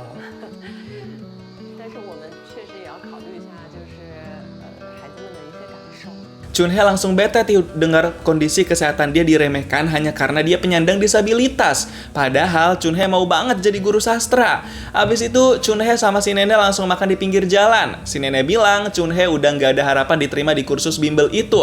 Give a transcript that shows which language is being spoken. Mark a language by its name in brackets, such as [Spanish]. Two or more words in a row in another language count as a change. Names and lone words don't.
[Chinese] 但是我们确实也要考虑一下，就是孩子们的一些感受。 [Indonesian] Chunhye langsung bete tuh dengar kondisi kesehatan dia diremehkan hanya karena dia penyandang disabilitas. Padahal Chunhye mau banget jadi guru sastra. Abis itu Chunhye sama si nenek langsung makan di pinggir jalan. Si nenek bilang Chunhye udah nggak ada harapan diterima di kursus bimbel itu.